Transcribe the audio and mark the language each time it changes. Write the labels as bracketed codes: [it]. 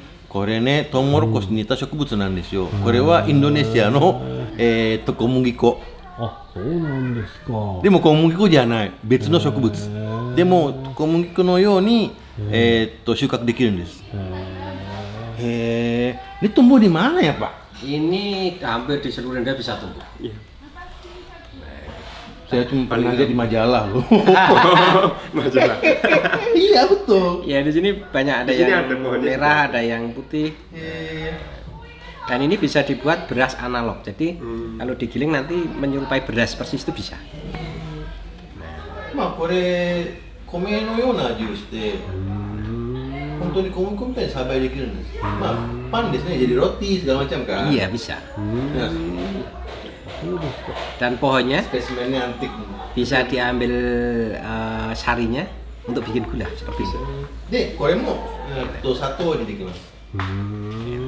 [ja] これね、トウモロコシに似た植物なんですよ。これはインドネシアの、小麦粉。あ、そうなんですか。でも小麦粉じゃない、別の植物。でも小麦粉のように、収穫できるんです。 [id] ini tumbuh di mana ya Pak? Ini hampir di seluruh Indonesia bisa tumbuh. Iya. Saya cuma pernah lihat di majalah loh. Majalah. Iya betul. Ya di sini banyak ada Di sini yang ada pohonnya. merah, ada yang putih. Dan ini bisa dibuat beras analog. Jadi kalau digiling nanti menyerupai beras persis itu bisa. [ja] まあこれ米のような味をして本当に小麦粉みたいに栽培できるんです。まあパンですね。 [id] jadi roti segala macam kan. Iya bisa. Ya, Dan pohonnya spesimennya antik. bisa diambil sarinya untuk bikin gula seperti itu. [ja] でこれも砂糖を入れていきます。